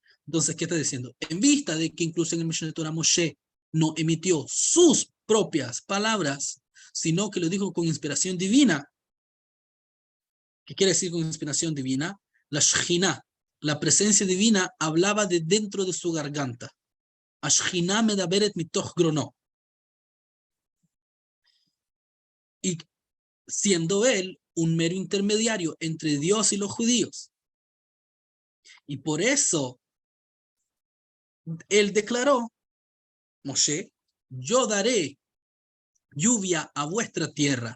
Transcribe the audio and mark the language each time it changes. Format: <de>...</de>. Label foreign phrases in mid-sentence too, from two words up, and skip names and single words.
<es>Entonces, ¿qué está diciendo? En vista de que incluso en el Mishneh Torah Moshe no emitió sus propias palabras, sino que lo dijo con inspiración divina. ¿Qué quiere decir con inspiración divina? La Shekhinah, la presencia divina, hablaba de dentro de su garganta.</es> <he>השכינה מדברת מתוך גרונו.</he> <es>Y siendo él un mero intermediario entre Dios y los judíos. Y por eso él declaró, Moshe, yo daré lluvia a vuestra tierra.</es>